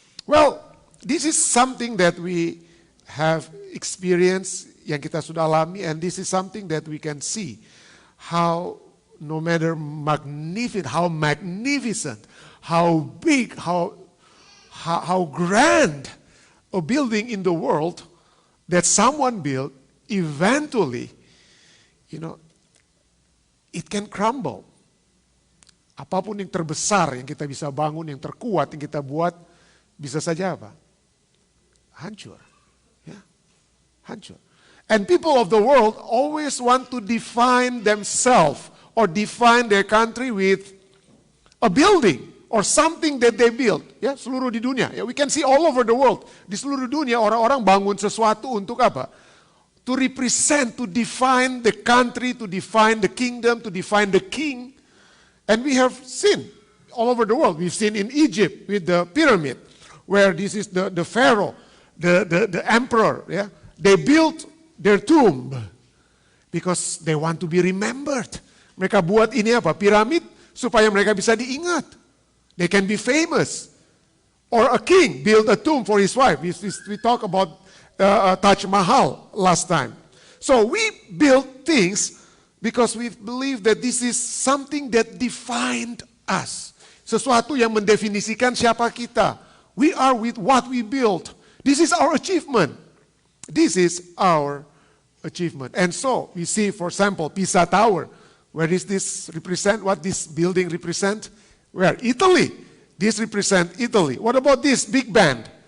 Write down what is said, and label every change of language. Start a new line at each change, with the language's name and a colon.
English: Well, this is something that we have experienced,
Indonesian: yang kita sudah alami,
English: and this is something that we can see how no matter how magnificent, how big, how grand a building in the world that someone built, eventually, it can crumble.
Indonesian: Apapun yang terbesar yang kita bisa bangun, yang terkuat yang kita buat, bisa saja apa? Hancur. Ya, hancur.
English: And people of the world always want to define themselves or define their country with a building or something that they built.
Indonesian: Ya, seluruh di dunia. Ya,
English: we can see all over the world.
Indonesian: Di seluruh dunia orang-orang bangun sesuatu untuk apa?
English: To represent, to define the country, to define the kingdom, to define the king. And we have seen all over the world. We've seen in Egypt with the pyramid, where this is the pharaoh, the emperor. Yeah, they built their tomb because they want to be remembered.
Indonesian: Mereka buat ini apa? Piramid supaya mereka bisa diingat.
English: They can be famous. Or a king built a tomb for his wife. We talked about Taj Mahal last time. So we build things because we believe that this is something that defined us.
Indonesian: Sesuatu yang mendefinisikan siapa kita.
English: We are with what we built. This is our achievement. This is our achievement. And so we see, for example, Pisa Tower. Where does this represent? What this building represent? Where? Italy. This represent Italy. What about this Big Ben?